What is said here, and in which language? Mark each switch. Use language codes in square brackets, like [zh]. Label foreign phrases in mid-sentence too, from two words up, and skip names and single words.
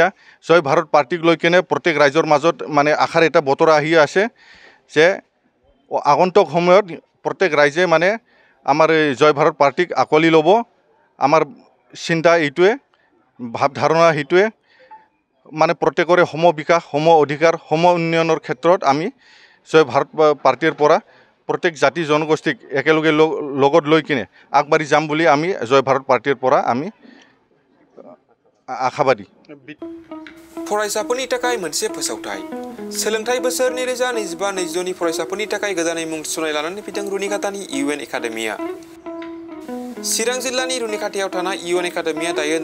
[as] জয় ভাৰত পাৰ্টিক লৈ কিনে প্ৰত্যেক ৰাইজৰ মাজত মানে আশাৰ এটা বতৰ আহি আছে যে আগন্তুক সময়ত প্ৰত্যেক ৰাইজে মানে আমাৰ জয় ভাৰত পাৰ্টিক আকোৱালি ল'ব আমাৰ চিন্তা এইটোৱে ভাৱধাৰণা সেইটোৱে মানে প্ৰত্যেকৰে সম বিকাশ সম অধিকাৰ সম উন্নয়নৰ ক্ষেত্ৰত আমি জয় ভাৰত পাৰ্টিৰ পৰা প্ৰত্যেক জাতি জনগোষ্ঠীক একেলগে লগত লৈ কিনে আগবাঢ়ি যাম বুলি আমি জয় ভাৰত পাৰ্টিৰ পৰা আমি आखाबादी [brx] फरायसाफोरनि थाखाय मोनसे फोसावथाय सोलोंथाइ बोसोर 2025-2026 नि फरायसाफोरनि थाखाय गोदानै मुं थिसननाय लानानै फैदों रुनिखातानि UN एकाडेमिया चिरां जिल्लानि रुनिखातायाव थानाय UN एकाडेमिया दायो